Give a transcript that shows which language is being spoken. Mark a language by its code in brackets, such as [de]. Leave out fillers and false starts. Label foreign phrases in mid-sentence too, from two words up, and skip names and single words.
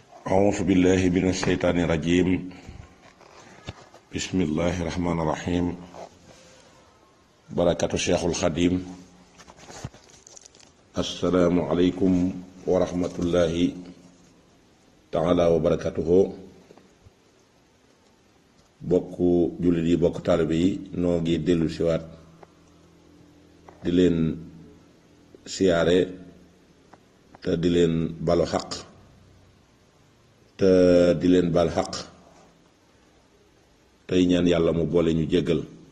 [ar] أعوذ بالله من الشيطان الرجيم بسم الله الرحمن الرحيم بركة الشيخ الخديم السلام عليكم ورحمة الله تعالى وبركاته [wo] bokku jullit yi bokk taalibe yi noo ngi dellu siwaat di leen siyaare te di leen balu xaq te di leen bal xaq tey ñaan yàlla mu boole ñu jéggal